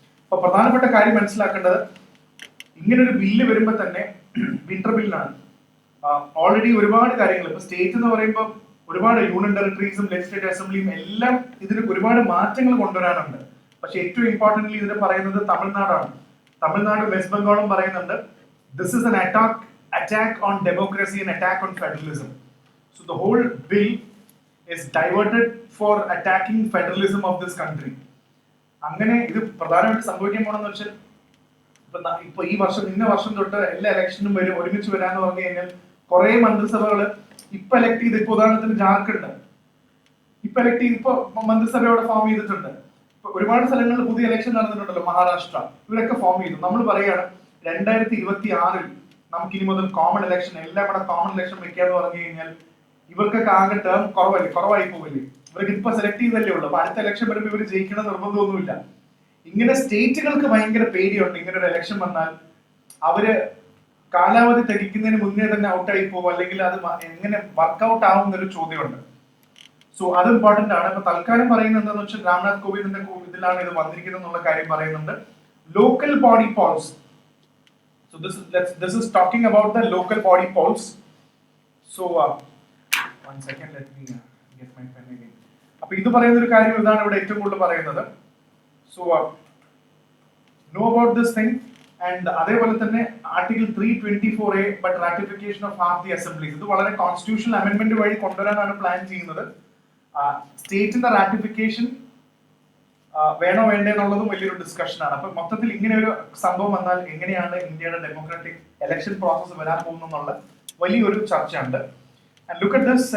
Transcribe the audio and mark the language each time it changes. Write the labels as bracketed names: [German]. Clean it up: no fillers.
[Malayalam] അപ്പൊ പ്രധാനപ്പെട്ട കാര്യം മനസ്സിലാക്കേണ്ടത്, ഇങ്ങനൊരു ബില്ല് വരുമ്പോൾ തന്നെ വിന്റർ ബില്ലാണ്. ഓൾറെഡി ഒരുപാട് കാര്യങ്ങൾ, ഇപ്പൊ സ്റ്റേറ്റ് എന്ന് പറയുമ്പോൾ ഒരുപാട് യൂണിയൻ ടെറിട്ടറീസും ലെജിസ്ലേറ്റീവ് അസംബ്ലിയും എല്ലാം ഇതിന് ഒരുപാട് മാറ്റങ്ങൾ കൊണ്ടുവരാനുണ്ട്. പക്ഷെ ഏറ്റവും ഇമ്പോർട്ടന്റ്ലി ഇതിന് പറയുന്നത് തമിഴ്നാടാണ്. തമിഴ്നാട് വെസ്റ്റ് ബംഗാളും പറയുന്നുണ്ട് [English] This is an attack on democracy and attack on federalism. So the whole bill is diverted for attacking federalism of this country. [Malayalam] അങ്ങനെ ഇത് പ്രധാനമായിട്ട് സംഭവിക്കാൻ പോണെന്ന് വെച്ചാൽ ഇപ്പൊ ഈ വർഷം ഇന്ന വർഷം തൊട്ട് എല്ലാ ഇലക്ഷനും ഒരുമിച്ച് വരാന്ന് പറഞ്ഞു കഴിഞ്ഞാൽ കുറെ മന്ത്രിസഭകള് ഇപ്പൊ എലക്ട് ചെയ്ത്, ഇപ്പൊ ഉദാഹരണത്തിന് ജാർഖണ്ഡ് ഇപ്പൊ മന്ത്രിസഭയോടെ ഫോം ചെയ്തിട്ടുണ്ട്. ഇപ്പൊ ഒരുപാട് സ്ഥലങ്ങളിൽ പുതിയ ഇലക്ഷൻ നടന്നിട്ടുണ്ടല്ലോ, മഹാരാഷ്ട്ര, ഇവരൊക്കെ ഫോം ചെയ്തു. നമ്മൾ പറയുകയാണ് 2026 നമുക്ക് ഇനി മുതൽ കോമൺ ഇലക്ഷൻ, എല്ലാം കൂടെ കോമൺ ഇലക്ഷൻ വെക്കാന്ന് പറഞ്ഞു കഴിഞ്ഞാൽ ഇവർക്കൊക്കെ ആകെ ടേം കുറവായി പോവില്ലേ? ഇവർക്ക് ഇപ്പൊ സെലക്ട് ചെയ്തല്ലേ ഉള്ളൂ. അപ്പൊ അടുത്ത ഇലക്ഷൻ വരുമ്പോൾ ഇവർ ജയിക്കണം നിർബന്ധമൊന്നുമില്ല. ഇങ്ങനെ സ്റ്റേറ്റുകൾക്ക് ഭയങ്കര പേടിയുണ്ട്. ഇങ്ങനെ ഒരു ഇലക്ഷൻ വന്നാൽ അവര് കാലാവധി തികയ്ക്കുന്നതിന് മുന്നേ തന്നെ ഔട്ടായി പോകും, അല്ലെങ്കിൽ അത് എങ്ങനെ വർക്ക്ഔട്ട് ആവും എന്നൊരു ചോദ്യമുണ്ട്. സോ അത് ഇമ്പോർട്ടന്റ് ആണ്. അപ്പൊ തൽക്കാലം പറയുന്നത് എന്താണെന്ന് വെച്ചാൽ രാംനാഥ് കോവിന്ദിന്റെ ഇതിലാണ് ഇത് വന്നിരിക്കുന്നത് എന്നുള്ള കാര്യം പറയുന്നുണ്ട്. Local body Paul's, [English] this is talking about the local body polls. So 1 second, let me get my pen again. [Malayalam] അപ്പോൾ ഇത് പറയുന്ന ഒരു കാര്യം ഇതാണ് ഇവിടെ ഏറ്റവും കൂടുതൽ പറയുന്നത്. [English] So know about this thing. [Malayalam] And അതേപോലെ തന്നെ article 324A [English] but ratification of half the assemblies, [Malayalam] ഇത് വളരെ കോൺസ്റ്റിറ്റ്യൂഷണൽ അമെന്റ്മെന്റ് വഴി കൊണ്ടുവരാനാണ് പ്ലാൻ ചെയ്യുന്നത്. സ്റ്റേറ്റിന്റെ റാറ്റിഫിക്കേഷൻ വേണോ വേണ്ടേ എന്നുള്ളതും വലിയൊരു ഡിസ്കഷനാണ്. അപ്പൊ മൊത്തത്തിൽ ഇങ്ങനെ ഒരു സംഭവം വന്നാൽ എങ്ങനെയാണ് ഇന്ത്യയുടെ ഡെമോക്രാറ്റിക് ഇലക്ഷൻ പ്രോസസ് വരാൻ പോകുന്നുള്ള വലിയൊരു ചർച്ചയുണ്ട്. [English] And look at this.